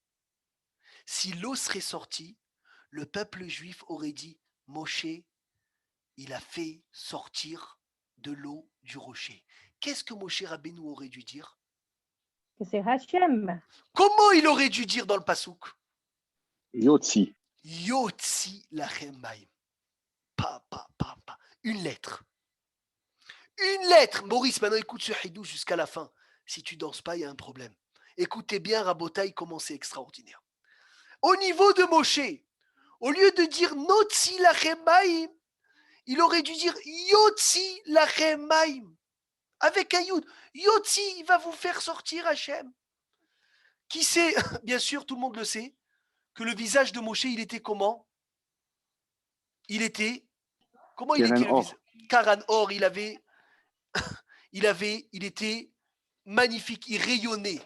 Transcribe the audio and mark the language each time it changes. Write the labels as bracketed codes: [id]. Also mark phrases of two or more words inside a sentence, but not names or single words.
[fr] Si l'eau serait sortie, le peuple juif aurait dit Moshe, il a fait sortir de l'eau du rocher. Qu'est-ce que Moshe Rabbeinu aurait dû dire? Que c'est Hachem. Comment il aurait dû dire dans le Passouk? Yotzi. [he] יוצי לכם מים. [fr] Pa. Une lettre. Une lettre. Maurice, maintenant écoute ce hidou jusqu'à la fin. Si tu danses pas, il y a un problème. Écoutez bien, Rabotaï, comment c'est extraordinaire. Au niveau de Moshe, au lieu de dire [he] נוצי לכם מים, [fr] il aurait dû dire [he] יוצי לכם מים. [fr] Avec un yud. Yotzi, il va vous faire sortir Hachem. Qui sait, bien sûr, tout le monde le sait, que le visage de Moshe, il était comment? Il était. Comment il était le visage? [he] קרן אור, [fr] il était magnifique, il rayonnait.